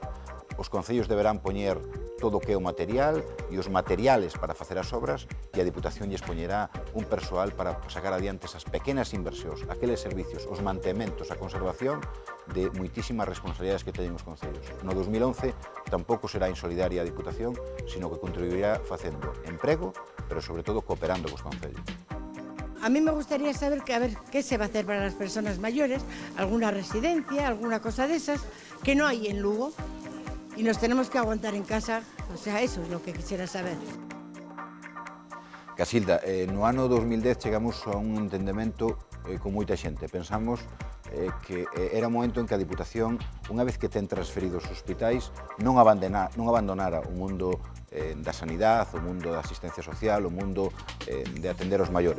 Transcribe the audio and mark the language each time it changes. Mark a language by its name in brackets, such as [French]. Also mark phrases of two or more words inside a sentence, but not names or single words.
[Galician] Os concellos deberán poñer todo o que é o material e os materiales para facer as obras e a Diputación lles poñerá un persoal para sacar adiante esas pequenas inversións, aqueles servicios, os mantementos, a conservación de moitísimas responsabilidades que teñen os concellos. No 2011 tampouco será insolidaria a Diputación, sino que contribuirá facendo emprego, pero sobre todo cooperando cos concellos. [Spanish] A mí me gustaría saber qué se va a hacer para las personas mayores, alguna residencia, alguna cosa de esas, que no hay en Lugo. Y nos tenemos que aguantar en casa, o sea, eso es lo que quisiera saber. [Galician] Casilda, no ano 2010 chegamos a un entendemento con moita xente. Pensamos que era o momento en que a Diputación, unha vez que ten transferidos os hospitais, non abandonara o mundo da sanidade, o mundo da asistencia social, o mundo de atender os maiores.